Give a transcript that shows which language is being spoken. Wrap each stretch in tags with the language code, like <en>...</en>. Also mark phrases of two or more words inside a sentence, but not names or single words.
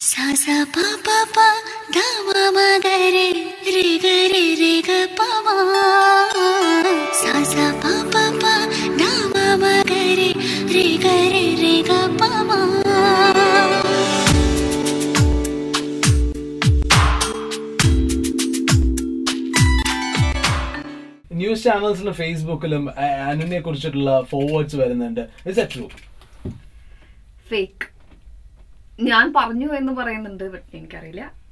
<ml>sa sa pa pa pa da ma ma ga re re ga pa ma sa sa pa pa pa da ma ma ga re ga pa ma. ന്യൂസ് ചാനൽസിലും ഫേസ്ബുക്കിലും അനുനെ കുറിച്ചിട്ടുള്ള ഫോർവേഡ്സ് വരുന്നുണ്ട്.</ml> <en>is that true?</en> <ml>ഫേക്ക് ഞാൻ പറഞ്ഞു എന്ന് പറയുന്നുണ്ട്, എനിക്കറിയില്ല.</ml>